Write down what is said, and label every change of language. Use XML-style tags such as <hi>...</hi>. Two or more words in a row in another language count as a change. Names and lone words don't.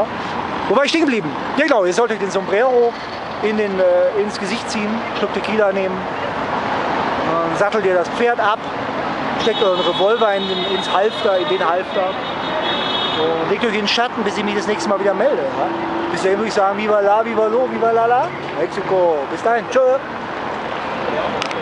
<de>Wo war ich stehen geblieben? Ja genau, ihr solltet den Sombrero ins Gesicht ziehen, Schluck Tequila nehmen, sattelt ihr das Pferd ab, steckt euren Revolver in den Halfter und legt euch in den Schatten, bis ich mich das nächste Mal wieder melde. Ja? Bis dahin würde ich sagen,</de> <es>viva la, viva lo, viva la la,</es> <de>Mexiko. Bis dahin, tschö.</de>